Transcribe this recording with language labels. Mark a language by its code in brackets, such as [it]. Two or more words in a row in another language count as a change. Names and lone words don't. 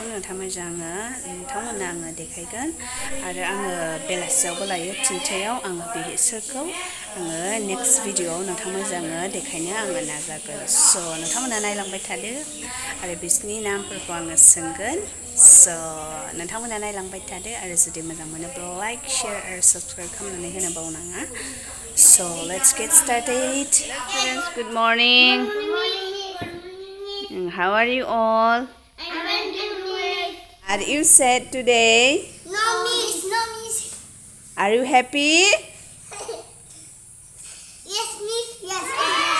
[brx] नोंथांमोननो आङो देखायगोन आरो आङो बेलासियावबो लायो 3टायाव आङो बिसोरखौ आङो नेक्स्ट भिडिअआव नोंथांमोननो देखायनो आङो नाजागोन स' नोंथांमोना नायलांबाय थादो आरो बिसोरनि नामफोरखौ आङो सोंगोन स' नोंथांमोना नायलांबाय थादो आरो जुदि मोजां मोनोब्ला [en] like share [brx] आरो साबस्क्राइब खालामनानै होनो बावनाङा [en] so let's get started. Students, good morning. How are you all? Are you sad today? No, miss. No, miss. Are you happy? Yes, miss. Yes, miss.